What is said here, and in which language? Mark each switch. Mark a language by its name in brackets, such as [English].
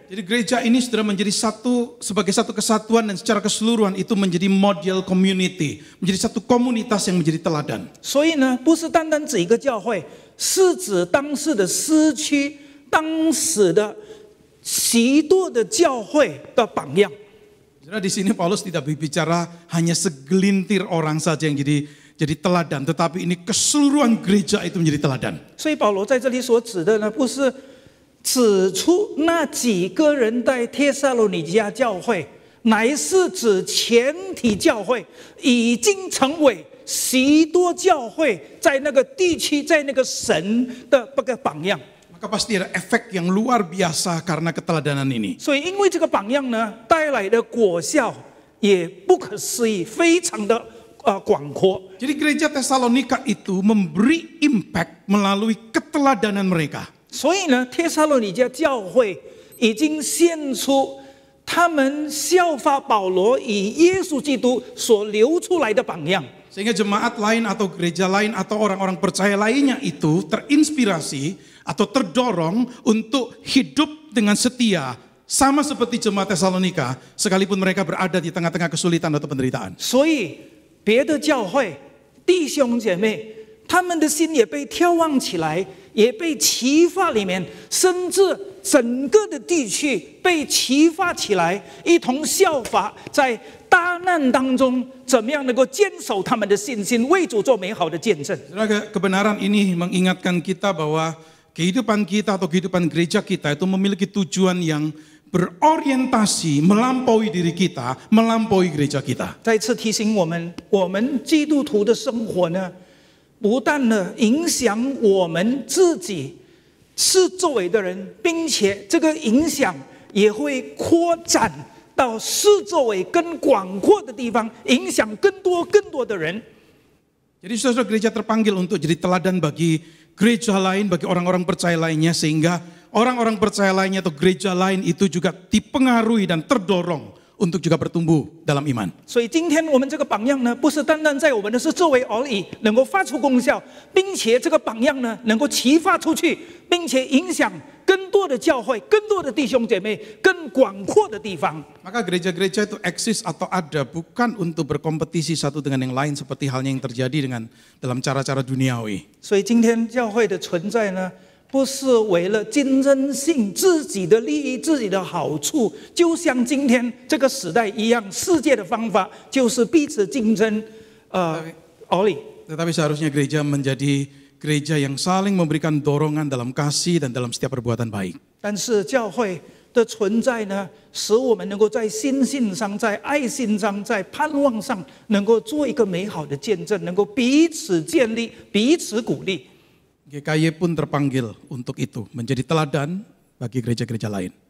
[Indonesian] Jadi gereja ini sudah menjadi sebagai satu kesatuan dan secara keseluruhan itu menjadi [English] model community, [Indonesian] menjadi satu komunitas yang menjadi teladan. [Chinese] 所以呢，不是单单指一个教会，是指当时的市区、当时的许多的教会的榜样。 [Indonesian] Saudara, di sini Paulus tidak berbicara hanya segelintir orang saja yang jadi teladan, tetapi ini keseluruhan gereja itu menjadi teladan. [Chinese] 所以保罗在这里所指的呢，不是指出那几个人在帖撒罗尼迦教会，乃是指全体教会已经成为许多教会在那个地区、在那个神的这个榜样。 [Indonesian] Maka pasti ada efek yang luar biasa karena keteladanan ini. [Chinese] 所以因为这个榜样呢，带来的果效也不可思议，非常的广阔。 [Indonesian] Jadi gereja Tesalonika itu memberi impact melalui keteladanan mereka. [Chinese] 所以呢，帖撒罗尼迦教会已经献出他们效法保罗以耶稣基督所流出来的榜样。 [Indonesian] Sehingga jemaat lain atau gereja lain atau orang-orang percaya lainnya itu terinspirasi atau terdorong untuk hidup dengan setia sama seperti jemaat Tesalonika sekalipun mereka berada di tengah-tengah kesulitan atau penderitaan. [Chinese] 所以别的教会弟兄姐妹，他们的心也被眺望起来，也被启发里面，甚至整个的地区被启发起来，一同效法在大难当中怎么样能够坚守他们的信心，为主做美好的见证。 [Indonesian] Kebenaran ini mengingatkan kita bahwa kehidupan kita atau kehidupan gereja kita itu memiliki tujuan yang berorientasi melampaui diri kita, melampaui gereja kita. [Chinese] 再次提醒我们，我们基督徒的生活呢，不但呢影响我们自己是周围的人，并且这个影响也会扩展到四周围更广阔的地方，影响更多的人。 [Indonesian] Jadi saudara gereja terpanggil untuk jadi teladan bagi gereja lain, bagi orang-orang percaya lainnya, sehingga orang-orang percaya lainnya atau gereja lain itu juga dipengaruhi dan terdorong untuk juga bertumbuh dalam iman. [Chinese] 所以今天我们这个榜样呢，不是单单在我们的是周围而已，能够发出功效，并且这个榜样呢，能够启发出去，并且影响更多的教会、更多的弟兄姐妹、更广阔的地方。 [Indonesian] Maka gereja-gereja itu eksis atau ada bukan untuk berkompetisi satu dengan yang lain seperti halnya yang terjadi dengan dalam cara-cara duniawi. [Chinese] 所以今天教会的存在呢，不是为了竞争性、自己的利益、自己的好处，就像今天这个时代一样，世界的方法就是彼此竞争，而已。 [Indonesian] Tetapi seharusnya gereja menjadi gereja yang saling memberikan dorongan dalam kasih dan dalam setiap perbuatan baik. [Chinese] 但是教会的存在呢，使我们能够在心性上、在爱心上、在盼望上，能够做一个美好的见证，能够彼此建立、彼此鼓励。 [Indonesian] GKY pun terpanggil untuk itu, menjadi teladan bagi gereja-gereja lain.